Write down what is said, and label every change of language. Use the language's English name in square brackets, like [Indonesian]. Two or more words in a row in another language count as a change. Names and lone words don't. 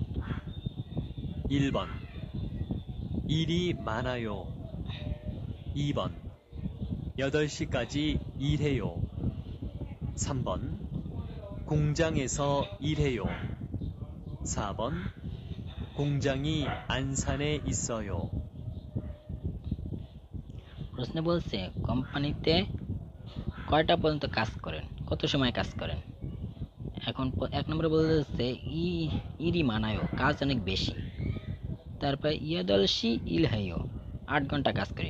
[Korean] 1번 일이 많아요. 2번 8시까지 일해요. 3번 공장에서 일해요. 4번 공장이 안산에 있어요. [Bangla] প্রশ্নে বলছে কোম্পানিতে কয়টা পর্যন্ত কাজ করেন, কত সময় কাজ করেন। এখন 1 নম্বরে বলতেছে [Korean] 일이 많아요, [Bangla] কাজ অনেক বেশি। তারপর [Korean] 여덟 시 일해요, [Bangla] 8 ঘন্টা কাজ করি।